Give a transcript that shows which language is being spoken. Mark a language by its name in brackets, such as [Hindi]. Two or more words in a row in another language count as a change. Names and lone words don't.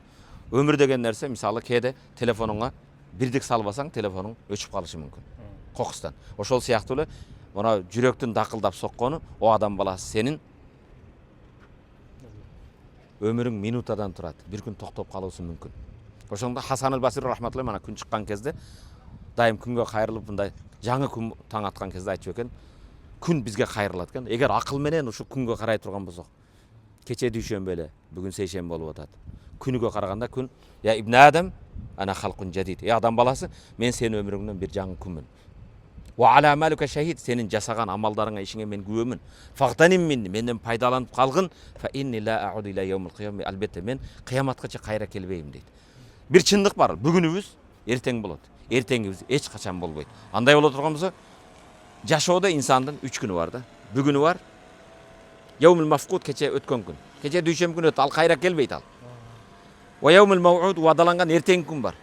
[Kyrgyz] Өмүр деген нерсе, мисалы кээде телефонуңа бирдик салбасаң, телефонуң өчүп калышы мүмкүн. Кокустан. Ошол сыяктуу эле, мына жүрөктүн дакылдап соккону, о адам баласы сенин өмүрүң минутадан турат. Бир күн токтоп калышы мүмкүн. Ошондо Хасан аль-Басри рахматуллах мана күн чыккан кезде дайым күнгө кайрылып мындай жаңы күн таң аткан кезде айтчу экен, күн бизге кайрылат экен. Эгер акыл менен ушу күнгө карай турган болсок, кече дүйшөмбү эле, бүгүн сейшемби болуп атат. Күнүгө караганда күн, [Arabic] يا ابن آدم، أنا خلق جديد. [Kyrgyz] Адам баласы, мен сенин өмүрүңдөн бир жаңы күнмүн. [Arabic] وعلى عملك شهيد, [Kyrgyz] сенин жасаган амалдарыңа ишиңе мен күбөмүн. Фактаним менден пайдаланып калгын, [Arabic] فإني لا أعود إلى يوم القيامة, [Kyrgyz] албетте мен кыяматкача кайра келбейм дейт. Бир чындык бар, бүгүнүбүз эртең болот. Эртеңибиз эч качан болбойт. Андай боло турган болсо, жашоодо инсандын 3 күнү бар да. Бүгүнү бар, [Arabic] اليوم المفقود, [Kyrgyz] кече өткөн күн. Кече дүйшөмбү күнү өтүп, ал кайра келбейт ал. [Arabic] واليوم الموعود, [Kyrgyz] уадаланган эртеңки күн бар.